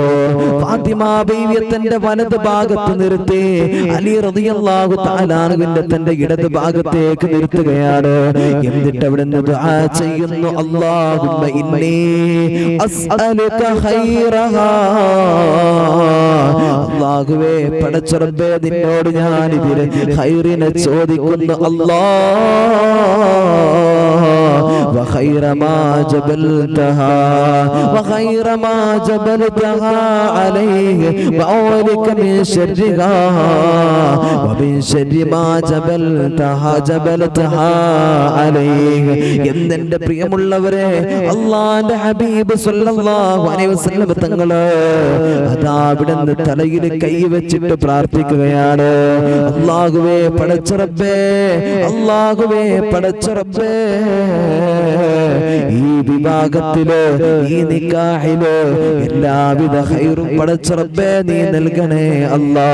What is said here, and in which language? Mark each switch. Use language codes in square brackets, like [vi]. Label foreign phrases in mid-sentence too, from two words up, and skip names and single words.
[ml] ഫാത്തിമ ബീവിയെ തന്റെ വലത് ഭാഗത്ത് നിർത്തി അലി [ar] رضي الله تعالى [ml] അൻഹുവിന്റെ തന്റെ ഇടത് ഭാഗത്തേക്ക് നിർത്തുകയാണ്. എന്നിട്ട് അവിടുന്ന് ദുആ ചെയ്യുന്നു, [ar] اللهم إني أسألك خيرها. [ml] അല്ലാഹുവേ, പടച്ച റബ്ബേ, നിന്നോട് ഞാൻ ഇതിലെ ഖൈറിനെ ചോദിക്കുന്നു. [ar] وخير ما جبلتها وخير ما جبلتها عليه وأولك من شرها ومن شر ما جبلتها عليه. [ml] എന്റെ പ്രിയമുള്ളവരെ, അല്ലാഹുവിന്റെ ഹബീബ് [ar] صلى الله عليه وسلم [ml] തങ്ങള് അതാ അവിടുന്ന് തലയിൽ കൈ വെച്ചിട്ട് പ്രാർത്ഥിക്കുകയാണ്. അല്ലാഹുവേ, പടച്ച റബ്ബേ, അല്ലാഹുവേ, പടച്ച റബ്ബേ, ഈ വിവാഹത്തില് ഈ നിക്കാഹില് എല്ലാവിധ ഖൈറും പടച്ച റബ്ബേ നീ നൽകണേ അല്ലാ.